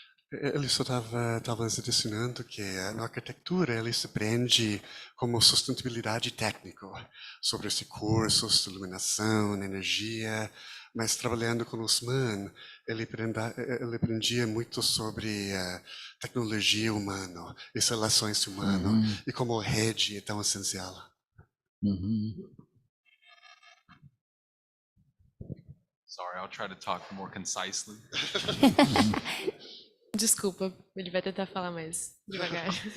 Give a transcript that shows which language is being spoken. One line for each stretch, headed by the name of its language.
Portuguese: Ele só estava adicionando que na arquitetura ele se prende como sustentabilidade técnica sobre os recursos, iluminação, energia, mas trabalhando com o Usman, ele aprendia muito sobre tecnologia humana, as relações humanas e como a rede é tão essencial.
English: Sorry, I'll try to talk more concisely.
Portuguese: Desculpa, ele vai tentar falar mais devagar.